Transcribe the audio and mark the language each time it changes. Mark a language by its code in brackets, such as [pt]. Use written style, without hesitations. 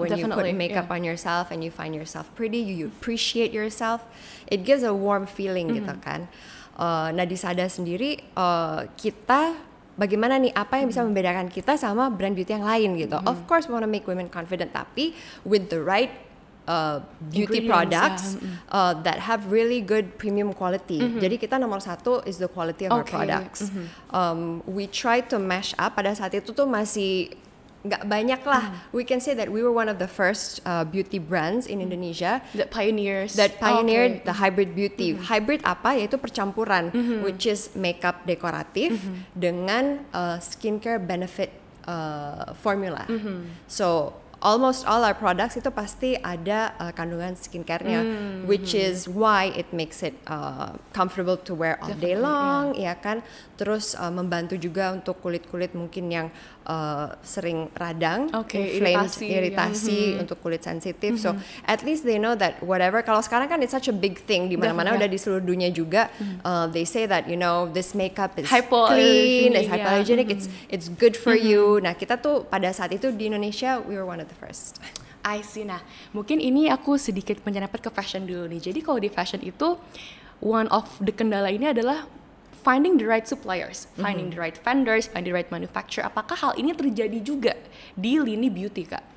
[en] When you put makeup on yourself and you find yourself pretty, you appreciate yourself, it gives a warm feeling [id] gitu kan. Nah di Sada sendiri kita bagaimana nih, apa yang bisa membedakan kita sama brand beauty yang lain gitu. [en] Of course we want to make women confident, [id] tapi [en] with the right beauty products that have really good premium quality. [id] Jadi kita nomor satu [en] is the quality of our products. We try to mash up. [id] Pada saat itu tuh masih nggak banyak lah. [en] We can say that we were one of the first beauty brands in Indonesia that pioneered the hybrid beauty. Hybrid [id] apa? Yaitu percampuran, [en] which is makeup [id] dekoratif dengan [en] skincare benefit formula. So almost all our products [id] itu pasti ada kandungan skincare-nya, [en] which is why it makes it comfortable to wear all day long, [id] ya kan. Terus membantu juga untuk kulit-kulit mungkin yang sering radang, iritasi untuk kulit sensitif. [en] So at least they know that whatever. [id] Kalau sekarang kan [en] it's such a big thing [id] di mana-mana udah di seluruh dunia juga. [en] They say that this makeup is clean, it's hypoallergenic, it's good for you. [id] Nah kita tuh pada saat itu di Indonesia [en] we were one of the first. I see. [id] Nah mungkin ini aku sedikit menyerempet ke fashion dulu nih. Jadi kalau di fashion itu [en] one of the [id] kendala ini adalah [en] finding the right suppliers, finding the right vendors, finding the right manufacturer. [id] Apakah hal ini terjadi juga di lini beauty, Kak?